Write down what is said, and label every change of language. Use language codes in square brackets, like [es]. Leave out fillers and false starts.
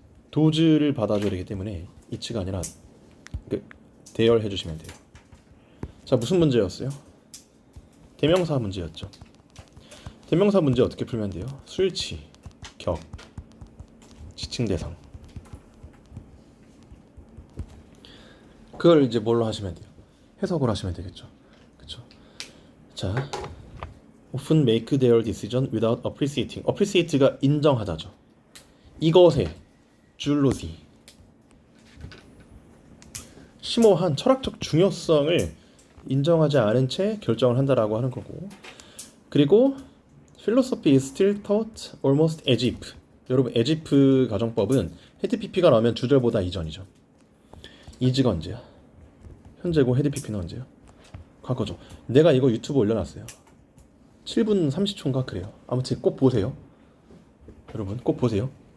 [ko] 도즈를 받아줘야 되기 때문에 이츠가 아니라 대열해 주시면 돼요. 자, 무슨 문제였어요? 대명사 문제였죠. 대명사 문제 어떻게 풀면 돼요? 술치, 격, 지칭 대상. 그걸 이제 뭘로 하시면 돼요? 해석을 하시면 되겠죠. 그렇죠? 자, [en] often make their decision without appreciating. [ko] appreciate가 인정하다죠. 이것의 줄로시 심오한 철학적 중요성을 인정하지 않은 채 결정을 한다라고 하는 거고. 그리고 [en] philosophy is still taught almost as if. [ko] 여러분, as if 가정법은 헤드 PP가 나오면 주절보다 이전이죠. is가 언제야? 현재고 헤드 PP는 언제요? 과거죠. 내가 이거 유튜브 올려놨어요. 7분 30초인가 그래요. 아무튼 꼭 보세요. 여러분 꼭 보세요.